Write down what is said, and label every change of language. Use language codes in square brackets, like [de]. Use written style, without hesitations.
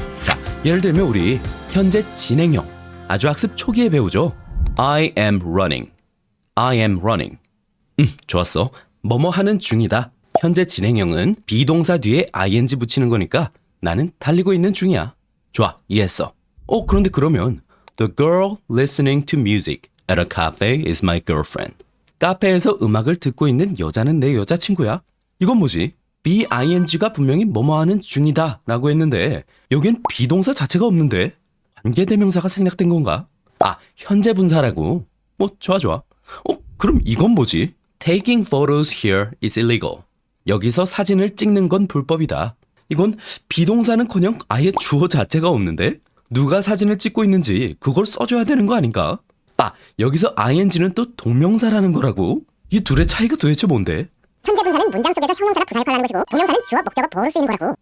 [ko] 자, 예를 들면 우리 현재 진행형, 아주 학습 초기에 배우죠. [en] I am running. I am running. [ko] 좋았어. 뭐뭐 하는 중이다. 현재 진행형은 비동사 뒤에 ing 붙이는 거니까 나는 달리고 있는 중이야. 좋아, 이해했어. 그런데 그러면 [en] The girl listening to music at a cafe is my girlfriend. [ko] 카페에서 음악을 듣고 있는 여자는 내 여자친구야. 이건 뭐지? bing가 분명히 뭐뭐 하는 중이다 라고 했는데 여긴 비동사 자체가 없는데 관계대명사가 생략된 건가? 현재 분사라고. 좋아. 그럼 이건 뭐지? [en] Taking photos here is illegal. [ko] 여기서 사진을 찍는 건 불법이다. 이건 비동사는커녕 아예 주어 자체가 없는데 누가 사진을 찍고 있는지 그걸 써줘야 되는 거 아닌가? 여기서 ing는 또 동명사라는 거라고? 이 둘의 차이가 도대체 뭔데? 현재 분사는 문장 속에서 형용사나 부사에 관한 것이고 동명사는 주어, 목적어, 보어로 쓰이는 거라고.